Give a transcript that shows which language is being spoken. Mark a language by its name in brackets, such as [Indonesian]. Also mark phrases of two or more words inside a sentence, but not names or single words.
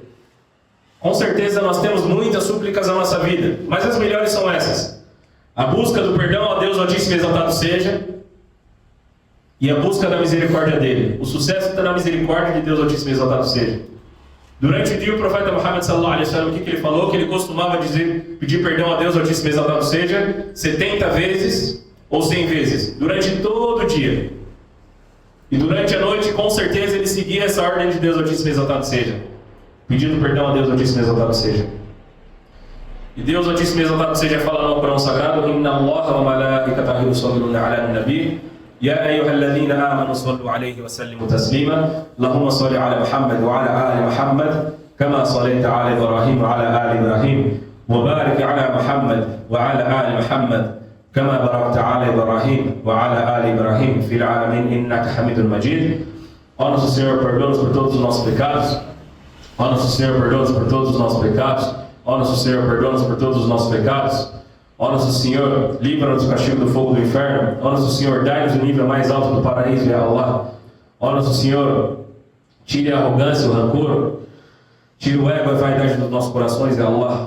[Portuguese] Com certeza nós temos muitas súplicas na nossa vida, mas as melhores são essas: a busca do perdão a Deus Altíssimo e Exaltado seja, e a busca da misericórdia dele. O sucesso está na misericórdia de Deus Altíssimo e Exaltado seja. Durante o dia o profeta Muhammad [Arabic] صلى الله عليه وسلم, [Portuguese] o que ele falou? Que ele costumava pedir perdão a Deus Altíssimo e Exaltado seja 70 vezes ou 100 vezes, durante todo o dia. E durante a noite, com certeza, ele seguia essa ordem de Deus Altíssimo e Exaltado seja, pedindo perdão a Deus Altíssimo e Exaltado seja. E Deus Altíssimo e Exaltado seja fala no Corão Sagrado: [Arabic] إن الله وملائكته يصلون على النبي يا أيها الذين آمنوا صلوا عليه وسلموا تسليما اللهم صل على محمد وعلى آل محمد كما صليت على إبراهيم وعلى آل إبراهيم وبارك على محمد وعلى آل محمد كما باركت على إبراهيم وعلى آل إبراهيم في العالمين إنك حميد مجيد. [Portuguese] Ó nosso Senhor, perdoa-nos por todos os nossos pecados. Ó nosso Senhor, perdoa-nos por todos os nossos pecados. Ó nosso Senhor, perdoa-nos por todos os nossos pecados. Ó nosso Senhor, livra-nos do castigo do fogo do inferno. Ó nosso Senhor, dai-nos o nível mais alto do paraíso, [Arabic] يا الله. [Portuguese] Ó nosso Senhor, tire a arrogância, o rancor, tire o ego e a vaidade dos nossos corações, [Arabic] يا الله.